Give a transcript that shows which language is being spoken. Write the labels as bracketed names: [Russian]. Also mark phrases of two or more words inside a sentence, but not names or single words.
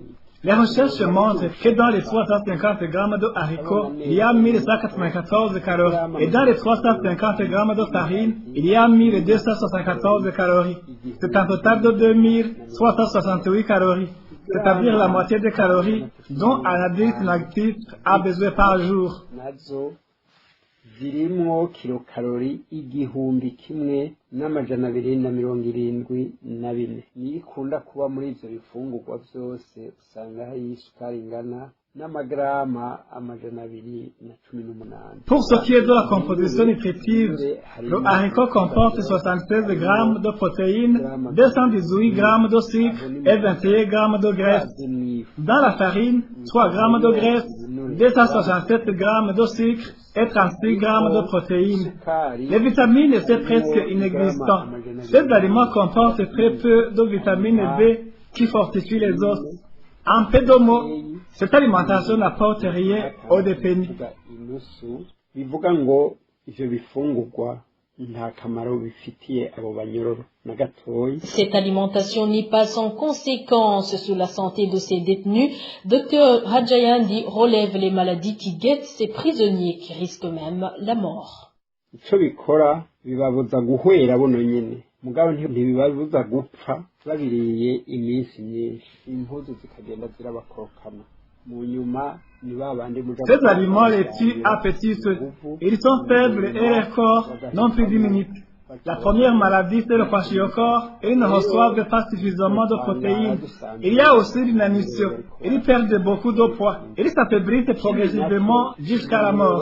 [French] Les recherches montrent que dans les 350 grammes de haricots, il y a 1194 calories. Et dans les 350 grammes de farine, il y a 1274 calories. C'est un total de 2368 calories. C'est-à-dire la moitié des calories dont un adulte inactif a besoin par jour. [Rundi] Zirimwo kilokalori 1274. Nikunda kuba muri ivyo bifungurwa vyose usanga hari isukari ingana n'amagrama 218. [French] Pour ce qui est de la composition nutritive, le haricot comporte 76 grammes de protéines, 218 grammes de sucre et 21 grammes de graisse. Dans la farine, 3 grammes de graisse, 267 grammes de sucre et 36 grammes de protéines. Les vitamines sont presque inexistantes. Ces aliments comportent très peu de vitamine B qui fortifient les os. En peu de mots, cette alimentation n'apporte rien aux détenus. [Rundi] Bivuga ngo ivyo bifungurwa nta kamaro bifitiye abo banyororo na gatoyi. [French] Cette alimentation n'est pas sans conséquence sur la santé de ces détenus. Dr Hadjayandi relève les maladies qui guettent ces prisonniers qui risquent même la mort. [Rundi] Ico bikora bibabuza guhwera buno nyene mugabo ntibibabuza gupfa babiriye iminsi myinshi impuzu zikagenda zirabakorokana mu nyuma. [French] Ces aliments les tuent à petit feu. Ils sont faibles et leur corps n'ont plus d'1 minute. La première maladie, c'est le kwashiorkor et ils ne reçoivent pas suffisamment de protéines. Il y a aussi l'inanition. Ils perdent beaucoup de poids. Ils s'affaiblissent progressivement jusqu'à la mort.